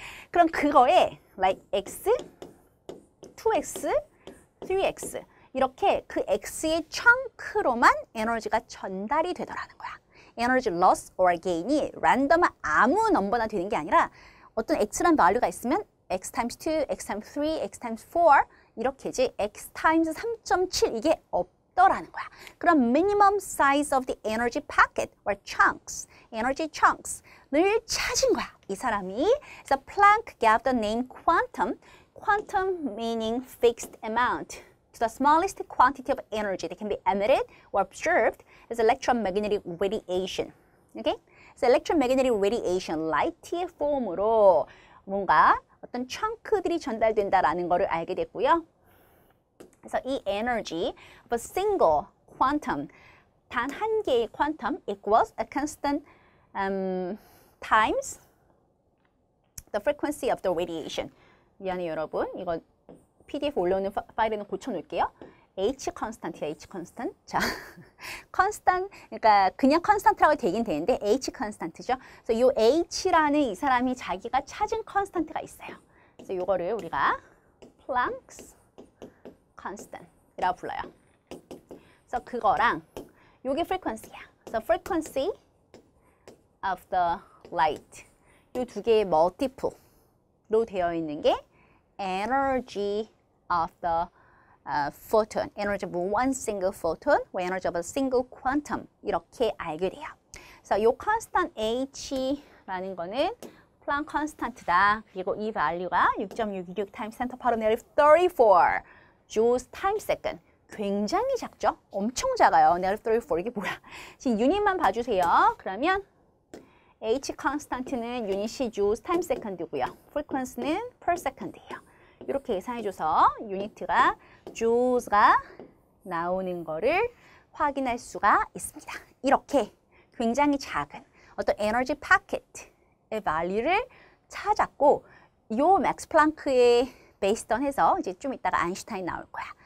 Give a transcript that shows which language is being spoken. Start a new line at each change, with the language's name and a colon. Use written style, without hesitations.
Korean: 그럼 그거에 like X, 2X, 3X 이렇게 그 X의 chun크로만 에너지가 전달이 되더라는 거야. 에너지 loss or gain이 랜덤한 아무 넘버나 되는 게 아니라 어떤 X란 value가 있으면 X times 2, X times 3, X times 4 이렇게지 X times 3.7 이게 없더라는 거야.
English: 그럼 minimum size of the energy packet or chunks, energy chunks를 찾은 거야.
Korean: 이 사람이. 그래서
English: Planck gave the name quantum meaning fixed amount to the smallest quantity of energy that can be emitted or observed as electromagnetic radiation. Okay?
Korean: So electromagnetic radiation, light의 폼으로 뭔가 어떤 chunks들이 전달된다라는 것을 알게 됐고요.
English: 그래서 이 energy of a single quantum,
Korean: 단 한 개의
English: quantum equals a constant times the frequency of the radiation.
Korean: 미안해요, 여러분. 이거 PDF 올려오는 파일에는 고쳐놓을게요. H constant이야, H constant. 자, constant, 그러니까 그냥 constant라고 되긴 되는데 H constant죠. 그래서 이 H라는 이 사람이 자기가 찾은 constant가 있어요. 그래서 이거를 우리가 Planck's constant이라고 불러요. 그래서 그거랑 이게 frequency야. 그래서
English: frequency of the light.
Korean: 이 두 개의 multiple로 되어 있는 게
English: energy of the photon, energy of one single photon, or energy of a single quantum
Korean: 이렇게 알게 돼요. 그래서 이 constant H라는 거는 Planck constant다. 그리고 이 value가
English: 6.626 times 10 to the power negative 34 joules times second.
Korean: 굉장히 작죠? 엄청 작아요. negative 34 이게 뭐야? 지금 유닛만 봐주세요. 그러면 H constant는 유닛이 joules times second이고요. frequency는 per second이에요. 이렇게 예상해줘서 유니트가 joules가 나오는 거를 확인할 수가 있습니다. 이렇게 굉장히 작은 어떤 에너지 파켓의 value를 찾았고 이 맥스 플랑크의 based on 해서 이제 좀 이따가 아인슈타인 나올 거야.